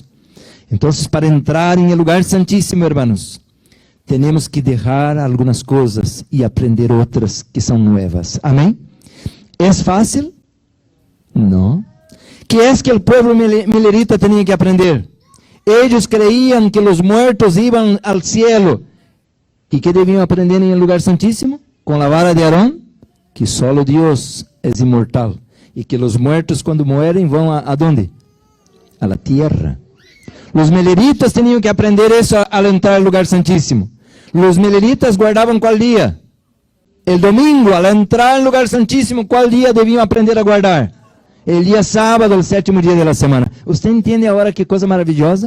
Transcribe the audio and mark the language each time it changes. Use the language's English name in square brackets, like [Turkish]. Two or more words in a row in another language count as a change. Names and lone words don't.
[Portuguese] Então, para entrar em lugar santíssimo, hermanos, temos que deixar algumas coisas e aprender outras que são novas. Amém? É fácil? Não. Que é que o povo milerita tinha que aprender? Eles creiam que os mortos iam ao cielo. E que deviam aprender em lugar santíssimo? Com a vara de Aarón, que solo Deus é imortal. E que os mortos, quando morrem, vão a donde? [Spanish] A la tierra. [Portuguese] Os mileritas tinham que aprender isso ao entrar no lugar santíssimo. Os mileritas guardavam qual dia? O domingo, ao entrar no lugar santíssimo, qual dia deviam aprender a guardar? O dia sábado, o 7º dia da semana. Você entende agora que coisa maravilhosa?